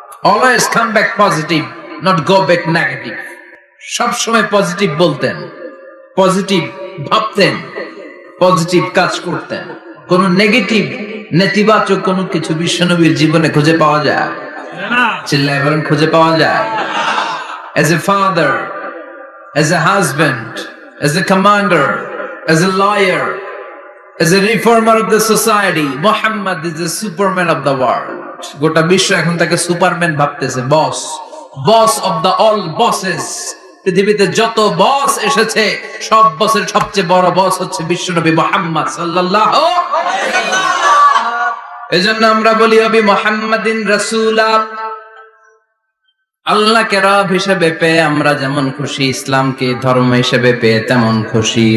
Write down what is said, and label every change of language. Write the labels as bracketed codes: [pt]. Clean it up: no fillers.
[en] Always come back positive, not go back negative. [bn] সব সময় positive বলতেন, পজিটিভ ভাবতেন, পজিটিভ কাজ করতেন। কোন নেগেটিভ, নেতিবাচক কোন কিছু বিশ্বনবীর জীবনে খুঁজে পাওয়া যায়? চিল্লায় বলেন খুঁজে পাওয়া যায়? [en] As a father, as a husband, as a commander, as a lawyer, as a reformer of the society, Muhammad is the superman of the world. [bn] গোটা বিশ্ব এখন তাকে সুপারম্যান ভাবতেছে, বস, [en] Boss of the all bosses. [bn] পৃথিবীতে যত বস এসেছে সব বসের সবচেয়ে বড় বস হচ্ছে বিশ্বনবী মুহাম্মদ সাল্লাল্লাহু আলাইহি ওয়াসাল্লাম। এজন্য আমরা বলি [ar] নবী মুহাম্মাদিন রাসূলা, [bn] আল্লাহকে রব হিসেবে পেয়ে আমরা যেমন খুশি, ইসলামকে ধর্ম হিসেবে পেয়ে তেমন খুশি।